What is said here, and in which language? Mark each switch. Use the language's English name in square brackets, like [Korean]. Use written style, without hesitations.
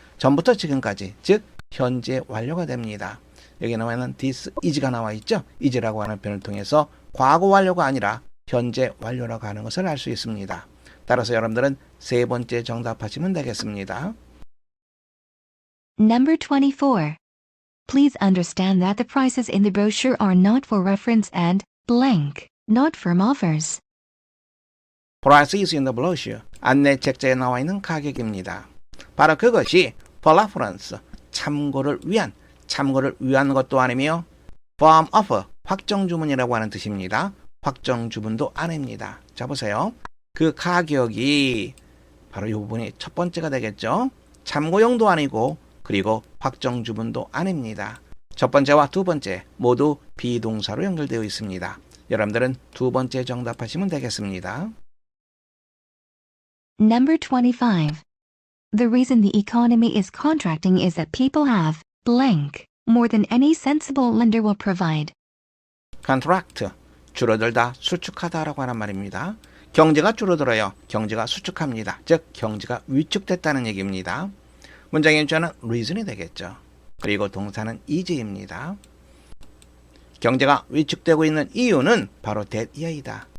[Korean] 전부터 지금까지, 즉 현재 완료가 됩니다. 여기 나와있는 this is가 나와 있죠. is라고 하는 표현을 통해서 과거 완료가 아니라 현재 완료라고 하는 것을 알 수 있습니다. 따라서 여러분들은 세 번째 정답하시면 되겠습니다. [English] Number 24. Please understand that the prices in the brochure are not for reference and, blank, not firm offers. Prices in the brochure, [Korean] 안내 책자에 나와 있는 가격입니다. 바로 그것이 [English] for reference, [Korean] 참고를 위한 것도 아니며 firm offer, 확정 주문이라고 하는 뜻입니다. 확정 주문도 아닙니다. 자 보세요. 그 가격이 바로 이 부분이 첫 번째가 되겠죠. 참고용도 아니고 그리고 확정 주문도 아닙니다. 첫 번째와 두 번째 모두 비동사로 연결되어 있습니다. 여러분들은 두 번째 정답하시면 되겠습니다. [English] Number 25. The reason the economy is contracting is that people have, blank, more than any sensible lender will provide. [Korean] Contract, 줄어들다, 수축하다라고 하는 말입니다. 경제가 줄어들어요. 경제가 수축합니다. 즉 경제가 위축됐다는 얘기입니다. 문장의 유주어는 reason이 되겠죠. 그리고 동사는 is입니다. 경제가 위축되고 있는 이유는 바로 that year이다.